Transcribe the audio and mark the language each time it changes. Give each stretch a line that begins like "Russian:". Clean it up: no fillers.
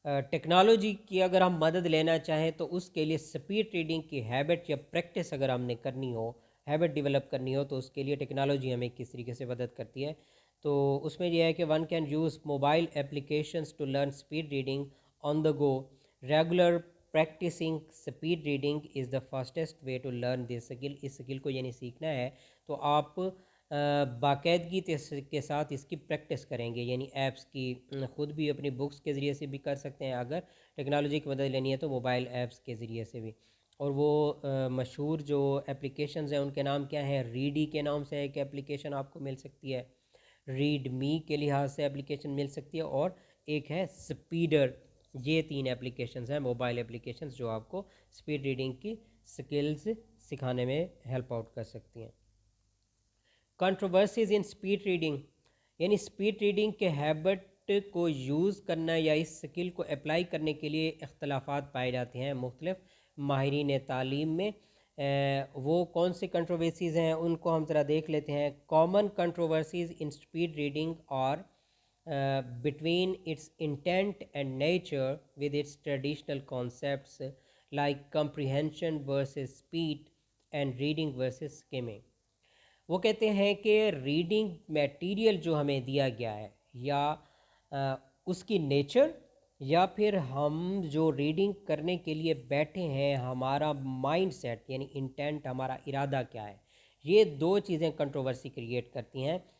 Urdu: Technology کی اگر ہم مدد لینا چاہیں تو اس کے لیے اسپیڈ ریڈنگ کی ہیبٹ یا پریکٹس اگر ہم نے کرنی ہو، ہیبٹ ڈیولپ کرنی ہو، تو اس کے لیے ٹیکنالوجی ہمیں کس طریقے سے مدد کرتی ہے. تو اس میں یہ ہے کہ
English: One can use mobile applications to learn speed reading on the go. Regular practising speed reading is the fastest way to learn this skill.
Urdu: اس skill کو یعنی سیکھنا ہے تو آپ باقاعدگی کے ساتھ اس کی پریکٹس کریں گے، یعنی ایپس کی خود بھی اپنی بکس کے ذریعے سے بھی کر سکتے ہیں، اگر ٹیکنالوجی کی مدد لینی ہے تو موبائل ایپس کے ذریعے سے بھی. اور وہ مشہور جو اپلیکیشنز ہیں ان کے نام کیا ہیں، ریڈی کے نام سے ایک اپلیکیشن آپ کو مل سکتی ہے، ریڈ می کے لحاظ سے اپلیکیشن مل سکتی ہے، اور ایک ہے سپیڈر. یہ 3 اپلیکیشنز ہیں موبائل اپلیکیشنز جو آپ کو سپیڈ ریڈنگ کی سکلز سکھانے میں ہیلپ آؤٹ کر سکتی ہیں.
English: controversies in speed reading,
Urdu: یعنی اسپیڈ ریڈنگ کے ہیبٹ کو یوز کرنا یا اس اسکل کو اپلائی کرنے کے لیے اختلافات پائے جاتے ہیں مختلف ماہرین تعلیم میں. وہ کون سے کنٹروورسیز ہیں ان کو ہم ذرا دیکھ لیتے ہیں.
English: Common controversies in speed reading اور between its intent and nature with its traditional concepts like comprehension versus speed and reading versus skimming.
Urdu: وہ کہتے ہیں کہ ریڈنگ میٹیریل جو ہمیں دیا گیا ہے یا اس کی نیچر یا پھر ہم جو ریڈنگ کرنے کے لیے بیٹھے ہیں ہمارا مائنڈ سیٹ یعنی انٹینٹ، ہمارا ارادہ کیا ہے، یہ 2 چیزیں کنٹروورسی کریٹ کرتی ہیں.